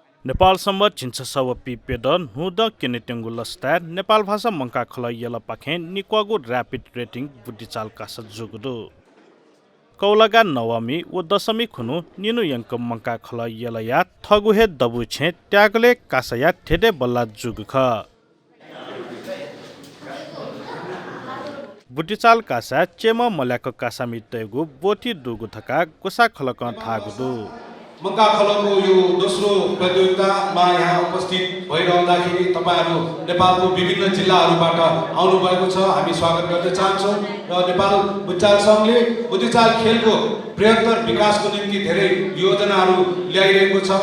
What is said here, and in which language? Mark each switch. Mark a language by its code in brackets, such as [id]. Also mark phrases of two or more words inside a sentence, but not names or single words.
[new] नेपाल सम्बत छिन्छ सब पिपेड नुद केनेटेंगु लस्ता नेपाल भाषा मंका खल यल पाखे निक्वागु [en] rapid rating [new] बुद्धिचाल कास जुगुदु कौलगा नवमी व दशमी खुनु निनु यंक मंका खल यल या थगुहे दबु छे त्यागले कासया ठेडे बल्ला जुग ख बुद्धिचाल कासा चेम मल्याक कासा मितेगु बोटी दुगु थका गुसा खलक थागुदु [ne] मक्का खलको यो दोस्रो प्रतियोगितामा यहाँ उपस्थित भइरहँदाखेरि तपाईहरु नेपालको विभिन्न जिल्लाहरूबाट आउनुभएको छ। हामी स्वागत गर्न चाहन्छौँ र नेपाल बुद्धिचाल संघले बुद्धिचाल खेलको बृहत्तर विकासको निम्ति धेरै योजनाहरू ल्याइरहेको छ।